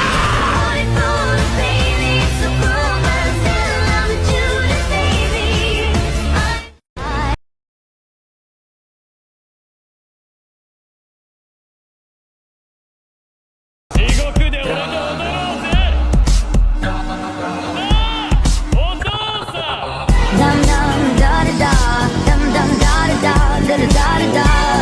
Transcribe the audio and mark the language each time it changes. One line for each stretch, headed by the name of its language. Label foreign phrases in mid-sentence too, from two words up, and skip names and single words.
Japanese: 地獄で俺と踊ろうぜ。なあお父さん。 Dum dum da da da, dum dum da da da, da da da da.